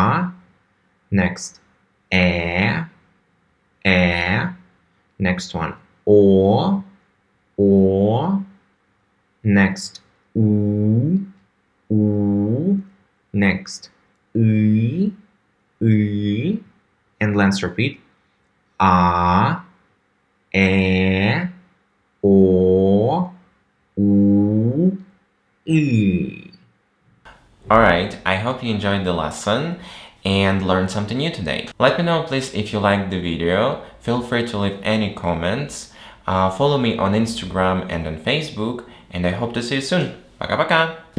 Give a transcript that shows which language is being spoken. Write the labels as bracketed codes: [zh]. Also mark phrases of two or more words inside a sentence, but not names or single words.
[en] next E, next one or, next, oo, next, and let's repeat, a, o, e. Alright, I hope you enjoyed the lesson and learned something new today. Let me know please if you liked the video. Feel free to leave any comments. Follow me on Instagram and on Facebook, and I hope to see you soon. [ru] Пока-пока!